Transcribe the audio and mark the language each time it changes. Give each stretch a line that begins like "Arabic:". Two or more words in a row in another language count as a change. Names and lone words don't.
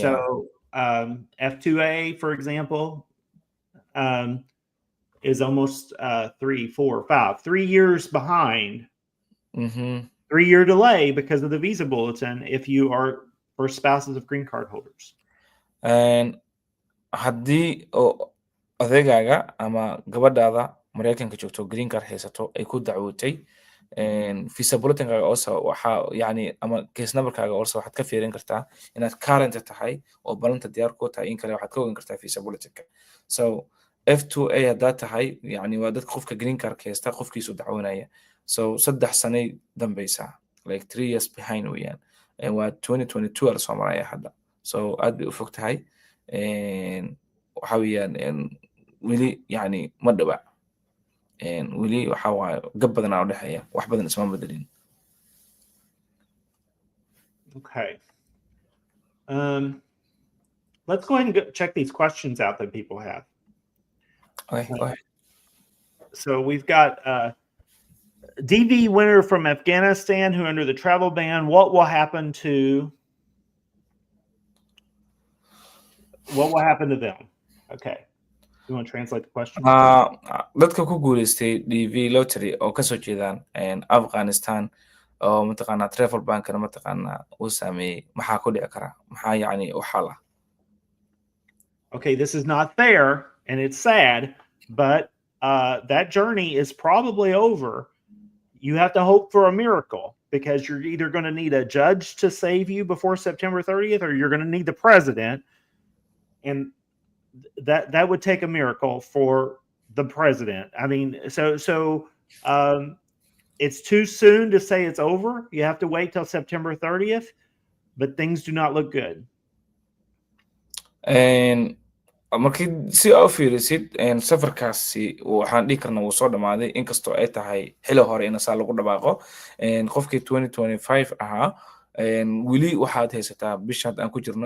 English: So F2A, for example, is almost 3 years behind. 3-year delay because of the visa bulletin if you are for spouses of green card holders.
Somali: haddii odaygaaga ama gabadhaada Mareykanka joogto
English: green card
Somali: haysato ay ku dacwootay
English: visa bulletin-kaaga
Somali: also waxa yani ama
English: case number-kaaga
Somali: also waxaad ka fiirin kartaa inaad current tahay oo ballanta diyaar ku tahay in kale waxaad ka ogaan kartaa
English: visa bulletin-ka
Somali: so F2A haddaa tahay yani waa dadka qofka
English: green card
Somali: haysta qofkiisu dacwoonaya so 3 sanay dambaysaa
English: like 3 years behind
Somali: weeyaan waa 2022 la soo maraya hadda so aad bay u fog tahay waxa weeyaan weli yani ma dhawa weli waxa waaye gab badan oo dhexeeya wax badan isma bedelin.
English: Okay. Let's go ahead and check these questions out that people have. Okay, go ahead. So we've got DV winner from Afghanistan who under the travel ban, what will happen to them? Okay. You want to translate the question?
Somali: Dadka ku guuleystay
English: DV lottery
Somali: oo ka soo jeedaan Afghanistan oo mataqaanaa
English: travel bankana
Somali: mataqaanaa uu saameeyay maxaa ku dhici kara maxaa yani u xala
English: okay, this is not fair and it's sad, but that journey is probably over. You have to hope for a miracle because you're either going to need a judge to save you before September 30th or you're going to need the president. And that would take a miracle for the president. I mean, so it's too soon to say it's over. You have to wait till September 30th, but things do not look good.
Somali: markii si aa u fiirisid safarkaasi waxaan dhihi karnaa wuu soo dhamaaday inkastoo ay tahay xili hore in saa lagu dhawaaqo qofkii 2025 ahaa weli waxaad haysataa bisha aan ku jirno